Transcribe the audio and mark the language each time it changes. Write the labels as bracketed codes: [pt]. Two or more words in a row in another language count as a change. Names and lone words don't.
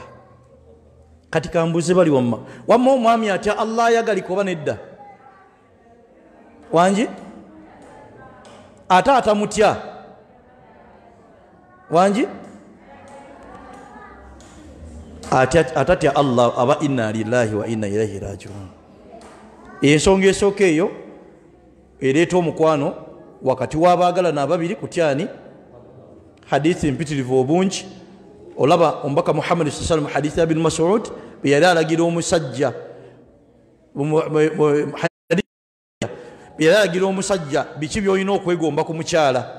[lg] Kati kambuze bali wamma omwami atya Allah ayagalika oba nedda? Wangi? Ate atamutya? Wangi? Atatya Allah aba [ar] إنا لله وإنا إليه راجعون. [lg] Ensonga esooka eyo ereeta omukwano wakati w'abaagalana ababiri kutyani? Hadithi mpitirivu obungi. Olaba omubaka Muhammad [ar] صلى الله عليه وسلم [lg] hadithi ya Ibn Mas'ud bwe yali alagira omusajja yalagira omusajja biki by'olina okwegomba ku mukyala.